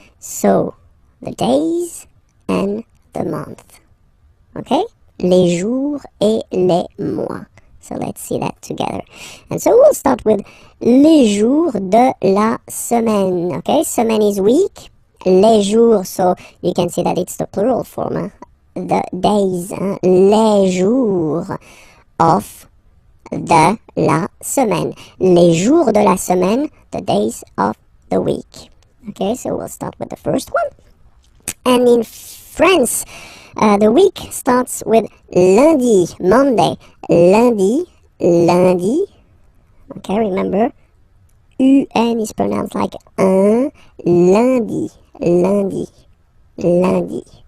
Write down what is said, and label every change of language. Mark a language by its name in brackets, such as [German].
[English] So the days and the month. Okay? [French] Les jours et les mois. [English] So let's see that together. And so we'll start with [French] les jours de la semaine. [English] Okay, semaine is week. [French] Les jours, [English] so you can see that it's the plural form. The days. [French] Les jours of de la semaine. Les jours de la semaine, [English] the days of the week. Okay, so we'll start with the first one. And in France, the week starts with lundi, Monday, lundi, lundi. Okay, remember, UN is pronounced like un, lundi, lundi, lundi.